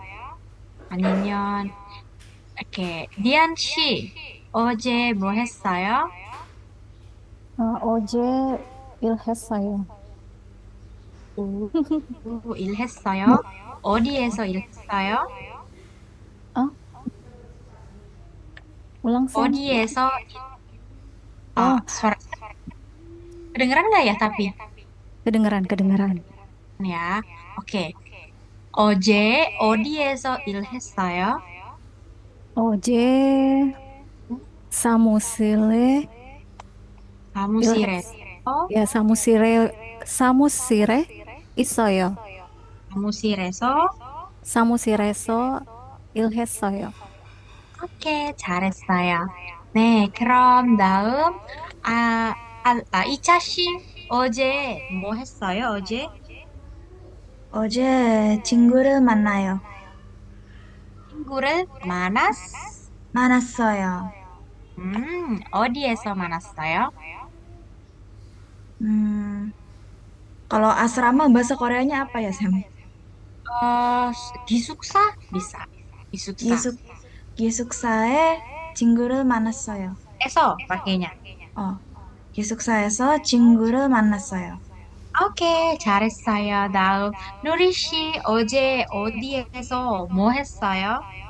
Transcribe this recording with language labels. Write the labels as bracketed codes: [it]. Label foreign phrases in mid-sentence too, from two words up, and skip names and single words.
[ko] 아니면, 이렇게, 디안 씨, 어제 뭐 했어요? 어제 일했어요. 오, 일했어요? 어디에서 일했어요? [id] 어? Ulang, Sam. [ko] 어디에서, Oh, [id] suara, kedengeran nggak ya tapi? kedengeran, kedengeran. Ya, oke. [ko] 어제 어디에서 일했어요? 어제 사무실에 사무실에서, 일했, ya 사무실에 있어요. 사무실에서, 사무실에서 일했어요. 오케이, 잘했어요. 네, 그럼 다음, 이차 씨, 어제 뭐 했어요, 어제? 어제 친구를 만나요. 친구를 만났어요. 어디에서 만났어요? [id] Hmm, kalau asrama bahasa Koreanya apa ya, Sam? [ko] 기숙사? bisa. 기숙사. 기숙, 기숙사에 친구를 만났어요. [id] 에서 pakainya. [ko] 어, 기숙사에서 친구를 만났어요. 오케이, 잘했어요. 다음, 누리 씨, 어제 어디에서 뭐 했어요?